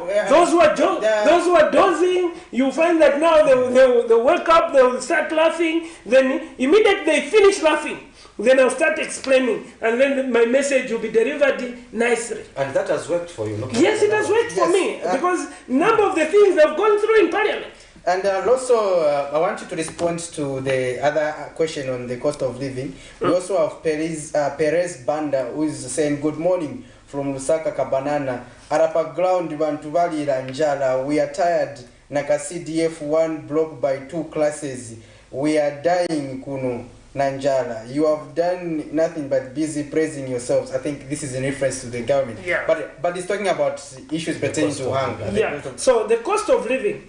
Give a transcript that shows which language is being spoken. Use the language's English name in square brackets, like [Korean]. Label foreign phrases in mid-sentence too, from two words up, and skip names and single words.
[English] those who are dozing, you find that now they wake up, they will start laughing, then immediately they finish laughing, Then I'll start explaining, and then my message will be delivered nicely. And that has worked for you. Yes, it has worked for me, because number of the things I've gone through in Parliament. And also, I want you to respond to the other question on the cost of living. We also have Perez Banda, who is saying, good morning from Lusaka Kabanana. [Nyanja] Arapa ground bantu balira njala. [English] We are tired. Naka CDF 1 block by 2 classes. We are dying [Nyanja] kuno nanjala. [English] You have done nothing but busy praising yourselves. I think this is in reference to the government. Yeah. But it's talking about issues pertaining to hunger. Yeah. So the cost of living.